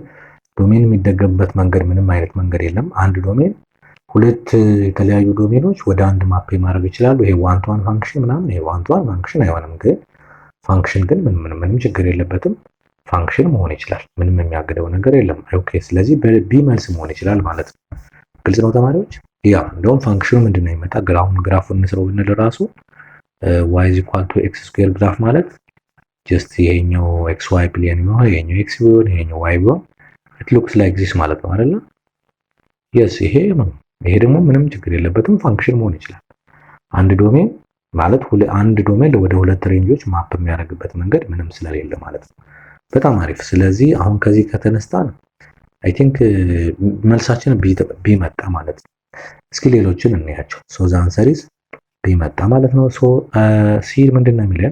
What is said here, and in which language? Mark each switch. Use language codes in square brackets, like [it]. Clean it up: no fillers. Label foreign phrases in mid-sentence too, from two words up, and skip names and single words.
[am] ዶሜን የሚደገምበት መንገድ ምንም አይነት መንገድ የለም። አንድ ዶሜን ሁለት የተለያዩ ዶሜኖች ወደ አንድ ማፕ ማድረግ ይችላሉ። ይሄ [en] one to one function [am] ምናምን፣ ይሄ [en] one to one function [am] አይሆንም። ግን ፋንክሽን ግን ምንም ችግር የለበትም። ፋንክሽን መሆን ይችላል። ምንም የሚያግደው ነገር የለም። ኦኬ፣ ስለዚህ በቢ መልስ መሆን ይችላል ማለት ነው። ግልጽ ነው ተማሪዎች? ያ እንደውም ፋንክሽኑ ምንድነው ይመጣ ግራፉን እንስራው ብንል ራሱ [en] y is equal to x square [am] ግራፍ ማለት ጀስት ይሄኛው xy ፕሌን ነው፣ ይሄኛው x ቢሆን ይሄኛው y ቢሆን [en] it looks like this [am] ማለት ነው አይደል? yes ይሄ ደግሞ ምንም ችግር የለበትም፣ ፋንክሽን መሆን ይችላል። አንድ ዶሜን ማለት አንድ ዶሜን ወደ ሁለት ሬንጆች ማፕ የሚያደርግበት መንገድ ምንም ስለሌለ ማለት ነው። በጣም አሪፍ። ስለዚህ አሁን ከዚህ ከተነስታን [en] I think [am] መልሳችን ቢ መጣ ማለት ነው። እስኪ ሌሎችን እንያቸው። [en] so the answer is B [am] መጣ ማለት ነው። ሶ ሲ ምንድነው የሚለን?